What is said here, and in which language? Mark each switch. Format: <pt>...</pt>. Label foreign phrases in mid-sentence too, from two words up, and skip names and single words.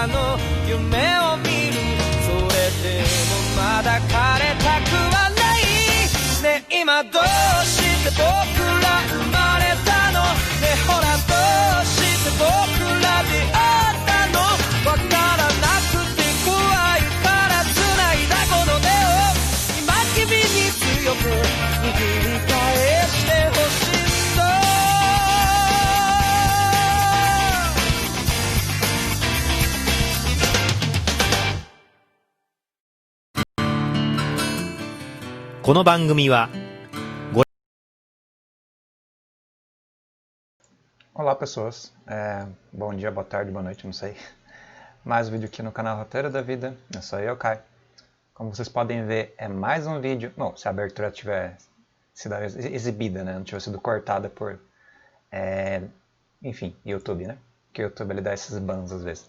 <ja>の夢を見るそれでもまだ枯れたくはないね今どうして僕ら生まれたのねほらどうして僕ら出会ったのわからなくて怖いから繋いだこの手を今君に強く握り返してほしいんだこの番組は</ja> <pt>Olá pessoas, bom dia, boa tarde, boa noite, não sei. Mais um vídeo aqui no canal Roteiro da Vida, eu sou eu, Kai. Como vocês podem ver, é mais um vídeo, bom, se a abertura tiver sido exibida, né, não tiver sido cortada por, enfim, YouTube, né, que o YouTube ele dá esses bans às vezes.</pt>